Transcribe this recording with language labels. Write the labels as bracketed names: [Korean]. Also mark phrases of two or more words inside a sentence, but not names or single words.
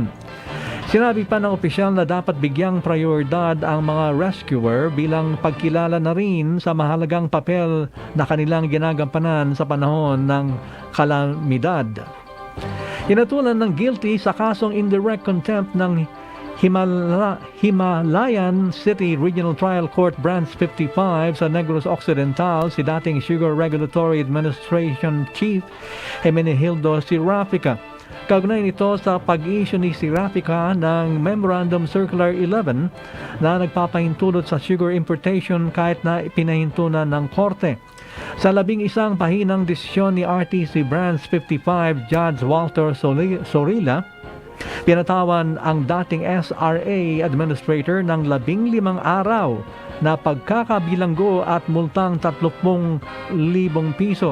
[Filipino] Sinabi pa ng opisyal na dapat bigyang prioridad ang mga rescuer bilang pagkilala na rin sa mahalagang papel na kanilang ginagampanan sa panahon ng kalamidad. Hinatulan ng guilty sa kasong [English] indirect contempt [Filipino] ng Himalayan City Regional Trial Court Branch 55 sa Negros Occidental si dating Sugar Regulatory Administration Chief Hermenegildo Sirafica. Kaugnay nito sa pag-issue ni Sirafica ng Memorandum Circular 11 na nagpapahintulot sa [English] sugar importation [Filipino] kahit na pinahintunan ng korte. Sa 11 pahinang desisyon ni RTC Branch 55 Judge Walter Sorilla, pinatawan ang dating SRA Administrator ng 15 araw na pagkakabilanggo at multang 30,000 piso.